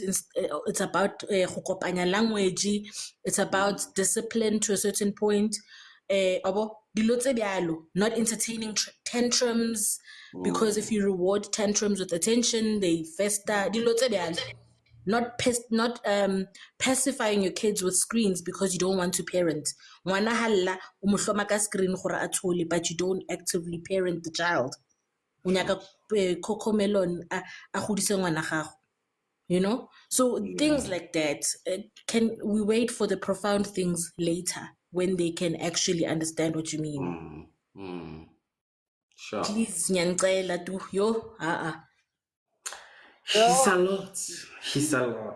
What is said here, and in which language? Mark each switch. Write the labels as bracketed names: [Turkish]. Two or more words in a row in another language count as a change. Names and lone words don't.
[English] It's about [Northern Sotho] go kopanya [English] language. It's about discipline to a certain point. Not entertaining tantrums, because if you reward tantrums with attention, they fester. Not pacifying your kids with screens because you don't want to parent. [Northern Sotho] Ngwana halla o mo hloma ka screen gore a thole, [English] but you don't actively parent the child. [Northern Sotho] O nyaka cocomelon a godise ngwana gago. [English] So things like that. Can we wait for the profound things later when they can actually understand what you mean? Sure. Please, nyancela tu yo. He's a lot. He's a lot.